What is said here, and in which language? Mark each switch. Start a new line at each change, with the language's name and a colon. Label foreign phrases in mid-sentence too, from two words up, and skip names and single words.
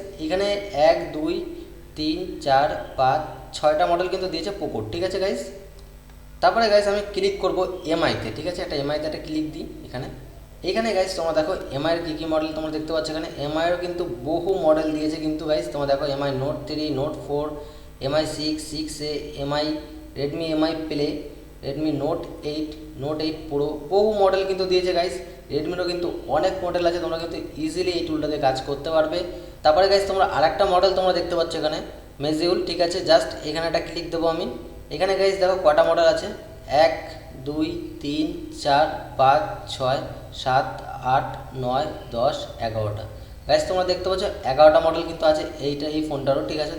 Bangla: এখানে 1 2 3 4 5 6টা মডেল কিন্তু দিয়েছে পোকোর, ঠিক আছে গাইস। তারপরে গাইস আমি ক্লিক করব MIতে, ঠিক আছে, একটা MIতে একটা ক্লিক দিই। এখানে গাইস তোমরা দেখো এমআইয়ের কী কী মডেল তোমরা দেখতে পাচ্ছ। এখানে এমআইয়েরও কিন্তু বহু মডেল দিয়েছে কিন্তু গাইস, তোমরা দেখো MI Note 3, Note 4, MI 6, 6A, MI Redmi MI Play, Redmi Note 8, Note 8 Pro, বহু মডেল কিন্তু দিয়েছে গাইস। রেডমিরও কিন্তু অনেক মডেল আছে, তোমরা কিন্তু ইজিলি এই টুলটাতে কাজ করতে পারবে। তারপরে গাইস তোমরা আরেকটা মডেল তোমরা দেখতে পাচ্ছ এখানে মেজিউল, ঠিক আছে, জাস্ট এখানে একটা ক্লিক দেবো আমি। এখানে গাইস দেখো কটা মডেল আছে, 1 2 3 4 5 6 7 8 9 10 11টা গাইস, তোমরা দেখতে পাচ্ছ 11টা মডেল কিন্তু আছে এই ফোনটারও, ঠিক আছে।